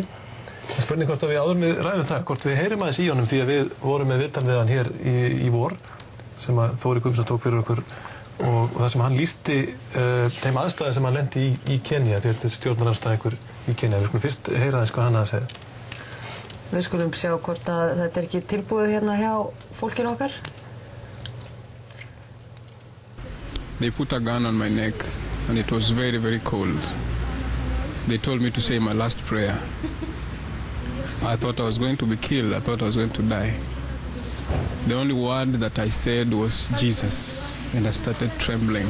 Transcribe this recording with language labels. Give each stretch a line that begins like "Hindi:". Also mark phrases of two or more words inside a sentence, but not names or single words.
Icelandic: Spurning hvort að við áður með ræðum það, hvort við heyrim aðeins í honum því að við vorum með viðtal við hann hér í vor sem að Þóri Guðmundsson tók fyrir okkur og það sem hann lýsti þeim aðstæðum sem hann lenti í Kenýa, þetta er stjórnarandstæðingur í Kenýa. Við skulum fyrst heyra aðeins hvað hann að segja. Við skulum sjá hvort að þetta er ekki tilbúið hérna hjá fólkinu okkar.
English: They put a gun on my neck and it was very, very cold. They told me to say my last prayer. I thought I was going to be killed. I thought I was going to die. The only word that I said was Jesus, and I started trembling.